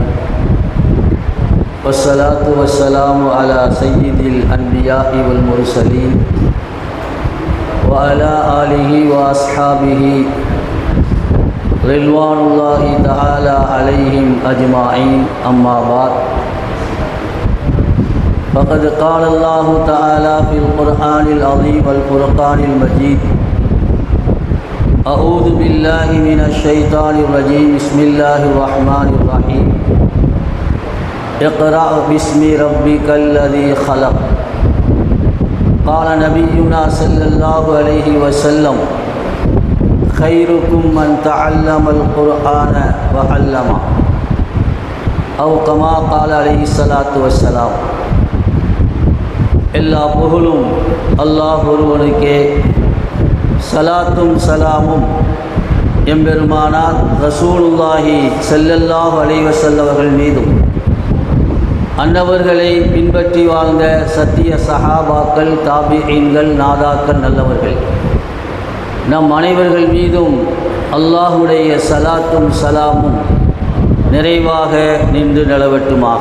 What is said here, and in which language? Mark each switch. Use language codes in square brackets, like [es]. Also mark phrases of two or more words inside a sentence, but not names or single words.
[ar] والصلاة والسلام على سيد الأنبياء والمرسلين وعلى آله وأصحابه رضوان الله تعالى عليهم أجمعين. أما بعد. فقد قال الله تعالى في القرآن العظيم والفرقان المجيد: أعوذ بالله من الشيطان الرجيم. بسم الله الرحمن الرحيم. اقرأ باسم ربك الذي خلق. قال نبينا صلى الله عليه وسلم: خيركم من تعلم القرآن وعلمه. أو كما قال عليه الصلاة والسلام. [ta] எல்லா புகழும் அல்லாஹ் ஒருவனுக்கே, சலாத்தும் சலாமும் எம்பெருமானார் [ar] رسول الله صلى الله عليه وسلم [ta] அவர்கள் மீதும், அன்னவர்களை பின்பற்றி வாழ்ந்த சத்திய சஹாபாக்கள், தாபிஈன்கள், நாதாக்கள், நல்லவர்கள் நம் அனைவர்கள் மீதும் அல்லாஹுடைய சலாத்தும் சலாமும் நிறைவாக நின்று நிலவட்டுமாக.